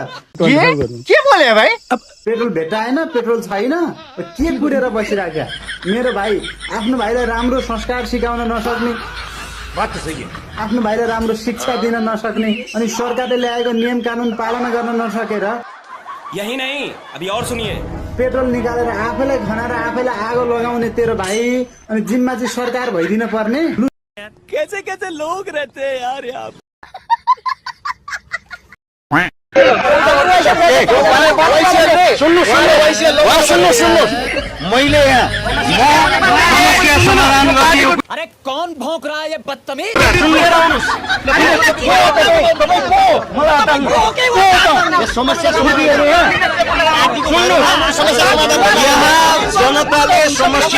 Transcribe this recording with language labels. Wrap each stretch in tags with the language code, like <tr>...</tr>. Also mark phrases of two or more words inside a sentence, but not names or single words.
<ne>के बोले भाइ? पेट्रोल भेटाएन, पेट्रोल छैन, के कुरेर बसिराख्या। मेरो भाइ आफ्नो भाइलाई राम्रो संस्कार सिकाउन नसक्ने, आफ्नो भाइलाई राम्रो शिक्षा दिन नसक्ने, अनि सरकारले ल्याएको नियम कानुन पालना गर्न नसकेर।</ne> <hi>यही नहीं, अभी और सुनिए।</hi> <ne>पेट्रोल निकालेर आफैलाई खनाएर आफैलाई आगो लगाउने तेरो भाइ, अनि जिम्मा चाहिँ सरकार भइदिन पर्ने।</ne> <hi>कैसे कैसे लोग रहते हैं यार यहाँ।</hi> <ne>सुन्नु मैले</ne> <hi>अरे कौन भौंक रहा है ये बदतमीज?</hi> <ne>समस्या जनताले समस्या</ne>